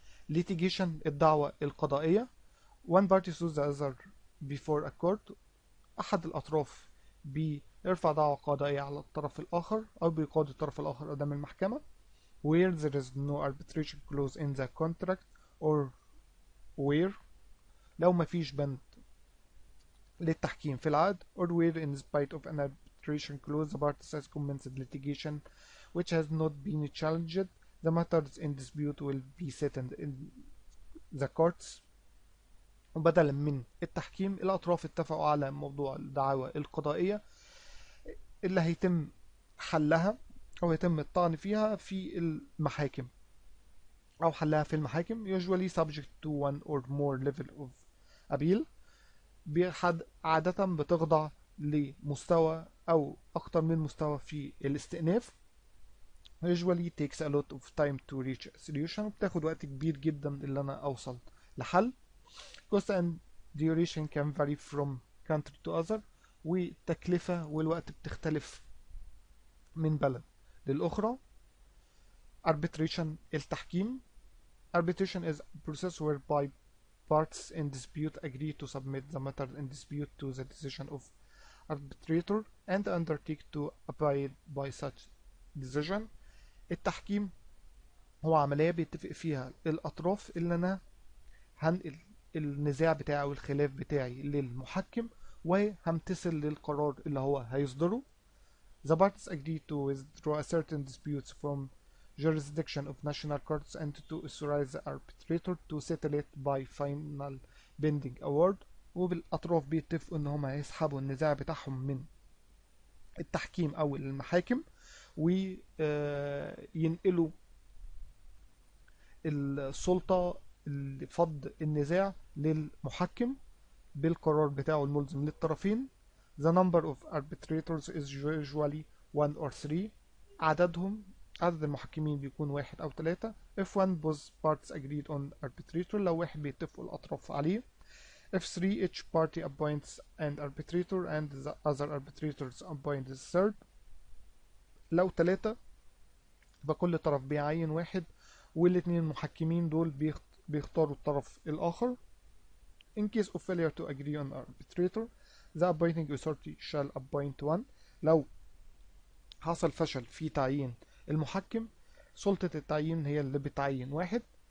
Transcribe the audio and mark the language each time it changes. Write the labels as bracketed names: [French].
[Arabic] litigation الدعوة القضائية. [English] one party sues the other before a court. [Arabic] أحد الأطراف بيرفع دعوة قضائية على الطرف الآخر أو بيقاضي الطرف الآخر قدام المحكمة [English] where there is no arbitration clause in the contract or where [Arabic] لو مفيش بند للتحكيم في العقد [English] or where in spite of an arbitration clause the parties has commenced litigation which has not been challenged the matters in dispute will be settled in the courts. [Arabic] وبدلا من التحكيم الأطراف اتفقوا على موضوع الدعاوى القضائية اللي هيتم حلها أو يتم الطعن فيها في المحاكم أو حلها في المحاكم [English] usually subject to one or more level of appeal. [Arabic] عادة بتخضع لمستوى أو أكتر من مستوى في الاستئناف. [English] usually takes a lot of time to reach a solution. [Arabic] بتاخد وقت كبير جدا اللي أنا أوصل لحل. [English] cost and duration can vary from country to other. [Arabic] والتكلفة والوقت بتختلف من بلد للأخرى. arbitration التحكيم. [English] arbitration is a process whereby parties in dispute agree to submit the matter in dispute to the decision of arbitrator and undertake to abide by such decision. [Arabic] التحكيم هو عملية بيتفق فيها الأطراف اللي أنا هنقل النزاع بتاعي أو الخلاف بتاعي للمحكم وهمتثل للقرار اللي هو هيصدره. [English] The parties agree to withdraw certain disputes from jurisdiction of national courts and to authorize the arbitrator to settle it by final binding award. [Arabic] وبالأطراف بيتفقوا إن هما هيسحبوا النزاع بتاعهم من التحكيم أو المحاكم وينقلوا السلطة لفض النزاع للمحكم بالقرار بتاعه الملزم للطرفين. [English] The number of arbitrators is usually 1 or 3. [Arabic] عدد المحكمين بيكون 1 أو 3. [English] If one both parties agreed on arbitrator [Arabic] لو واحد بيتفقوا الأطراف عليه. [English] If 3 each party appoints an arbitrator and the other arbitrators appoint the third. [Arabic] لو 3 فكل طرف بيعين واحد والاتنين المحكمين دول بيختاروا الطرف الآخر. [English] In case of failure to agree on arbitrator the appointing authority shall appoint one. [Arabic] لو حصل فشل في تعيين المحكم سلطة التعيين هي اللي بتعين واحد.